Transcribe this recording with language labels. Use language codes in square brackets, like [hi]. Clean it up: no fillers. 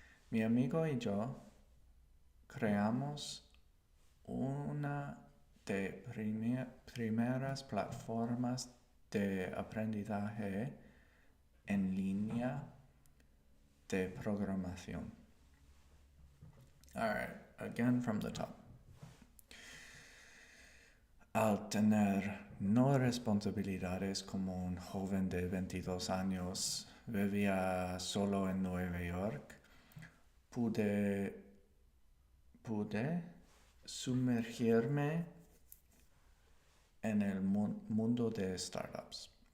[es] Mi amigo y yo creamos una de primeras plataformas de aprendizaje en línea de programación. [en] All right, again from the top. [es] Al tener no responsabilidades como un joven de 22 años, vivía solo en Nueva York, pude sumergirme en el mundo de startups.